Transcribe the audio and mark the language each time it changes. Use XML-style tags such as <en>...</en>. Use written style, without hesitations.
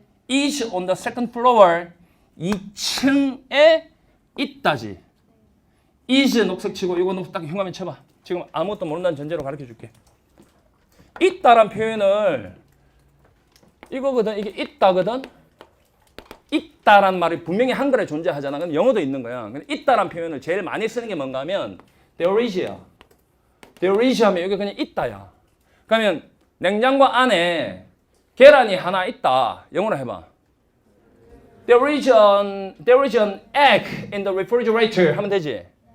<en>is on the second floor</en> <ko>2층에 있다지. is 녹색 치고 이거 녹색 딱 흉가면 쳐봐. 지금 아무것도 모른다는 전제로 가르쳐 줄게. 있다란 표현을 이거거든. 이게 있다거든. 있다란 말이 분명히 한글에 존재하잖아. 근데 영어도 있는 거야. 근데 있다란 표현을 제일 많이 쓰는 게 뭔가 하면 there is야. there is 하면 여기 그냥 있다야. 그러면 냉장고 안에 계란이 하나 있다. 영어로 해봐.</ko> <en>There is an egg in the refrigerator</en> <ko>하면 되지.</ko>